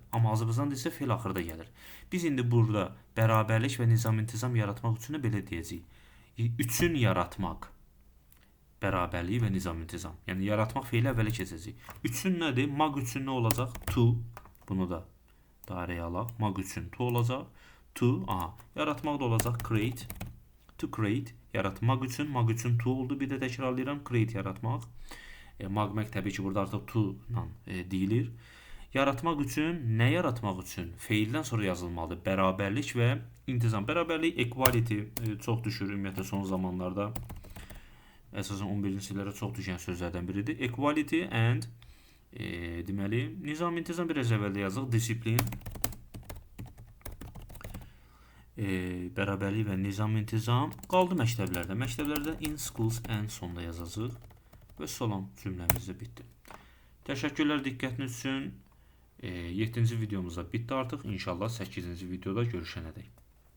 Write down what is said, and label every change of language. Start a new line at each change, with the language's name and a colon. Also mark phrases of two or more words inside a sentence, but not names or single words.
Azerbaijani: Amma Azərbaycan dilində isə fe'l axırda gəlir. Biz indi burada bərabərlik və nizam-intizam yaratmaq üçün belə deyəcəyik. Üçün yaratmaq, bərabərlik və nizam-intizam. Yəni yaratmaq fe'li əvvələ keçəcək. Üçün nədir? Maq üçün nə olacaq? To. Bunu da dairəyə alaq. Maq üçün to olacaq. To. Aha. Yaratmaq da olacaq create.
English: To create.
Azerbaijani: Yaratmaq üçün. Maq üçün to oldu. Bir də təkrarlayıram. Create yaratmaq. Maq təbii ki burada artıq to ilə deyilir. Yaratmaq üçün, nə yaratmaq üçün? Feildən sonra yazılmalıdır. Bərabərlik və intizam. Bərabərlik, equality çox düşür ümumiyyətlə son zamanlarda. Əsasən 11-ci illərə çox düşən sözlərdən biridir.
English: Equality and
Azerbaijani: deməli, nizam-intizam biraz əvvəldə yazıq. Disiplin. Bərabərlik və nizam-intizam qaldı məktəblərdə. Məktəblərdə
English: in schools and
Azerbaijani: sonda yazacaq. Və salam cümləmiz də bitdi. Təşəkkürlər diqqətiniz üçün. 7-ci videomuzda bitdi artıq. İnşallah 8-ci videoda görüşənədək.